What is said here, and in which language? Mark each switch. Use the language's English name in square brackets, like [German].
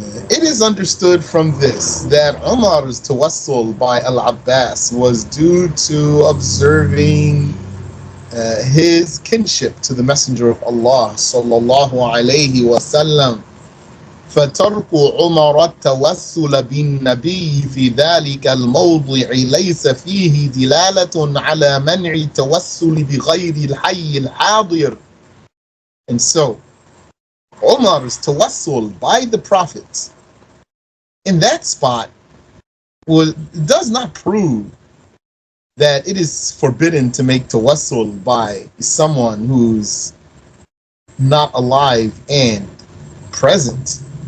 [English] It is understood from this that Umar's tawassul by Al-Abbas was due to observing his kinship to the Messenger of Allah sallallahu alayhi wasallam. [Arabic] فترك عمر التوسل بالنبي في ذلك الموضع ليس فيه دلالة على منع التوسل بغير الحي الحاضر. [English] And so Umar's tawassul by the Prophet in that spot does not prove that it is forbidden to make tawassul by someone who's not alive and present.